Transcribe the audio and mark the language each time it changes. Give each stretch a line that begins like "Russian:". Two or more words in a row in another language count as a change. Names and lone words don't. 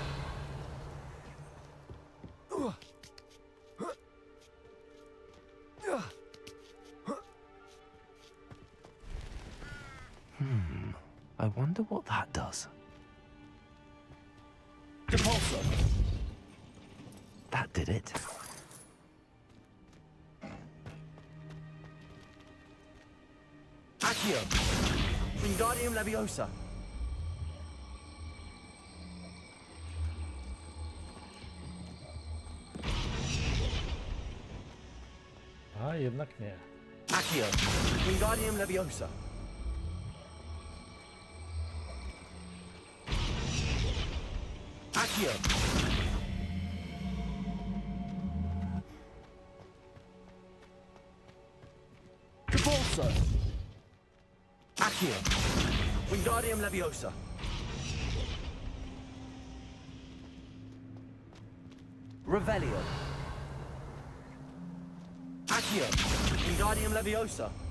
English: I wonder what that does. Repulsor. That did it.
Latin: Accio. Wingardium Leviosa.
Polish: A, jednak nie.
Latin: Accio. Wingardium Leviosa. Accio. Repulsor. Accio. Wingardium Leviosa. Revelio. Accio. Wingardium Leviosa.